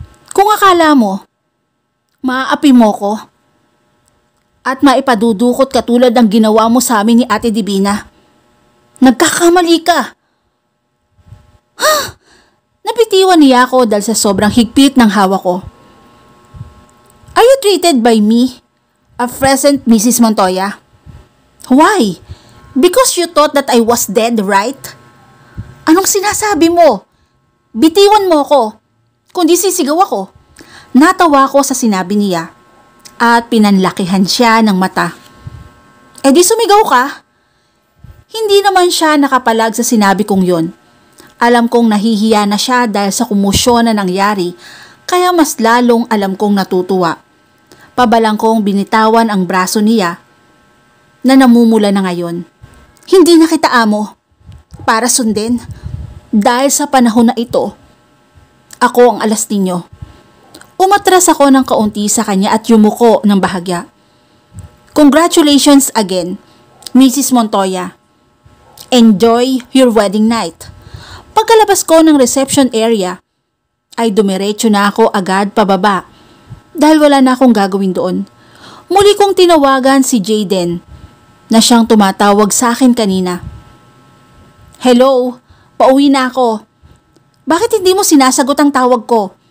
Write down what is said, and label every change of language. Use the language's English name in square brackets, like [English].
[Filipino] Kung akala mo, maaapi mo ko at maipadudukot katulad ng ginawa mo sa amin ni Ate Divina. Nagkakamali ka. Napitiwan niya ako dahil sa sobrang higpit ng hawak ko. [English] Are you treated by me, a present Mrs. Montoya? Why? Because you thought that I was dead, right? [Filipino] Anong sinasabi mo? Bitiwan mo ko. Kundi sisigaw ako. Natawa ko sa sinabi niya at pinanlakihan siya ng mata. Eh di sumigaw ka? Hindi naman siya nakapalag sa sinabi kong yon. Alam kong nahihiya na siya dahil sa kumusyon na nangyari, kaya mas lalong alam kong natutuwa. Pabalang kong binitawan ang braso niya na namumula na ngayon. Hindi na kita amo para sundin dahil sa panahon na ito, ako ang alas ninyo. Umatras ako ng kaunti sa kanya at yumuko ng bahagya. [English] Congratulations again, Mrs. Montoya. Enjoy your wedding night. [Filipino] Pagkalabas ko ng reception area, ay dumiretso na ako agad pababa dahil wala na akong gagawin doon. Muli kong tinawagan si Jayden na siyang tumatawag sa akin kanina. Hello, pauwi na ako. Bakit hindi mo sinasagot ang tawag ko?